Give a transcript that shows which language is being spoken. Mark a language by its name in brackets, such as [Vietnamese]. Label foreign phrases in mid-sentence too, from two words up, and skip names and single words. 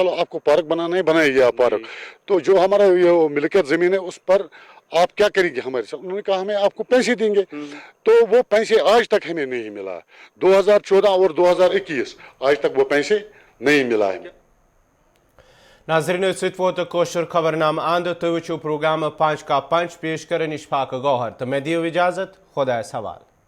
[Urdu] چلو آپ کو پارک بنانا ہے, بنائیے آپ پارک. تو جو ہمارا یہ ملکیت زمین ہے اس پر آپ کیا کریں گے ہمارے ساتھ. انہوں نے کہا ہمیں آپ کو پیسے دیں گے. تو وہ پیسے آج تک ہمیں نہیں ملا. 2014 اور 2021 آج تک وہ پیسے نہیں ملا ہے. [Kashmiri] ناظرین ست ووت کوشر خبر نامہ اند تو وچھو پروگرام 5 کا 5 پیش کرن اشفاق گوہر. تو میں دیو اجازت, خدا سوال.